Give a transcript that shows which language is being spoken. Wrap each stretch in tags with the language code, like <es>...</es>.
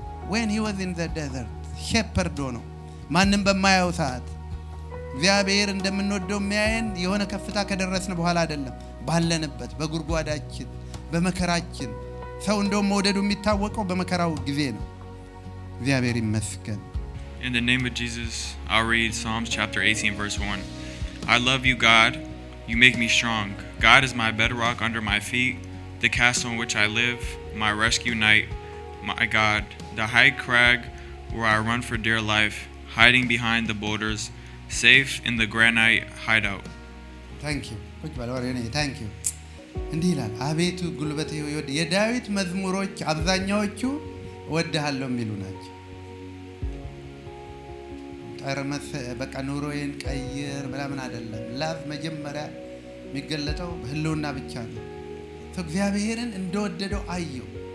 <en>when he was in the desert shepherd</en> <am>ሆኖ ማንንም በማያው ሰዓት እግዚአብሔር እንደምንወደው የሚያየን የሆነ ከፍታ ከደረስን በኋላ አይደለም ባለንበት በጉርጓዳችን በመከራችን ሰው እንደውም መውደዱ የሚታወቀው በመከራው ጊዜ ነው እግዚአብሔር ይመስገን</am> <en>In the name of Jesus, I'll read Psalms chapter 18 verse 1. I love you God, you make me strong. God is my bedrock under my feet, the castle on which I live, my rescue knight, my God, the high crag where I run for dear life, hiding behind the boulders, safe in the granite hideout. Thank you. Thank you.</en> <am>እንዲህ ይላል አቤቱ ጉልበቴ ይወድ የዳዊት መዝሙሮች አብዛኛዎቹ ወደሃለሁ የሚሉ ናቸው ጠርመስ በቃ ኑሮዬን ቀይር ምናምን አይደለም ላቭ መጀመሪያ የሚገለጠው በህልውና ብቻ ነው እግዚአብሔርን እንደወደደው አየው</am>